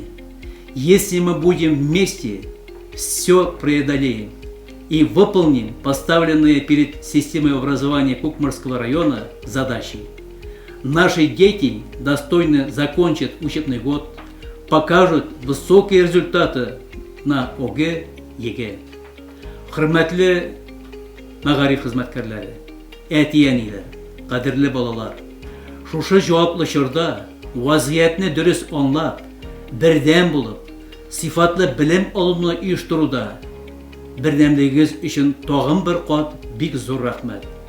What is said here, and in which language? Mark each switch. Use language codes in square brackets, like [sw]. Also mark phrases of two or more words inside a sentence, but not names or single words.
[ru] Если мы будем вместе, все преодолеем и выполним поставленные перед системой образования Кукмарского района задачи. Наши дети достойно закончат учебный год, покажут высокие результаты на ОГЭ, ЕГЭ. [tt] Хөрмәтле мәгариф хезмәткәрләре, әтиәниләр, кадерле балалар, шушы җаваплы чорда вазгыятьне дөрес аңлап, бердәм булып, сыйфатлы белем алуны оештыруда бердәмлегегез өчен тагын бер кат бик зур рәхмәт.